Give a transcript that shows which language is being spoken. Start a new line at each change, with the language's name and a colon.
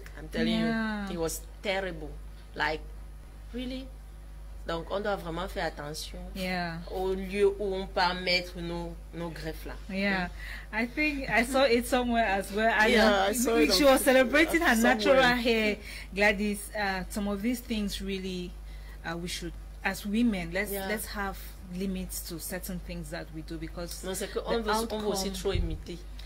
English: I'm telling you, it was terrible. Like, really?
French: Donc, on doit vraiment faire attention au lieu où on peut mettre nos greffes là.
English: Yeah, I think I saw it somewhere as well. I saw it. She was celebrating her natural hair. Gladys, some of these things really, we should, as women, let's have limits to certain things that we do, because
French: non, c'est que on veut aussi trop imiter.